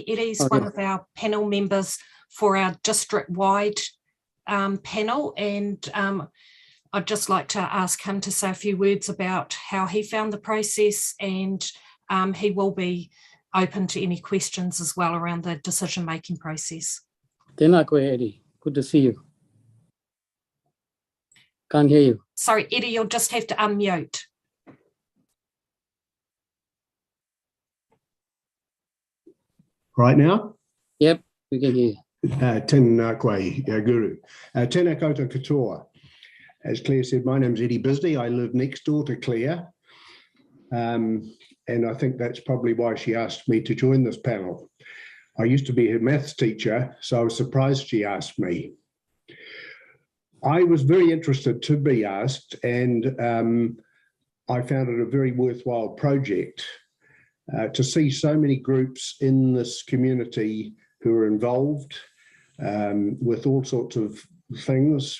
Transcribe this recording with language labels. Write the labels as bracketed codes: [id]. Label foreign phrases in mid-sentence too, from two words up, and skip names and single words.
[en] Eddie's one of our panel members for our district-wide panel, and I'd just like to ask him to say a few words about how he found the process, and he will be open to any questions as well around the decision-making process. [mi] Tēnā koe, [en] Eddie. Good to see you. Can't hear you. Sorry, Eddie, you'll just have to unmute. Right now? Yep, we can hear you. [mi] Tēnā koe, Guru. Tēnā koutou katoa. [en] As Claire said, my name's Eddie Bisdee. I live next door to Claire. And I think that's probably why she asked me to join this panel. I used to be her maths teacher, so I was surprised she asked me. I was very interested to be asked, and I found it a very worthwhile project to see so many groups in this community who were involved with all sorts of things.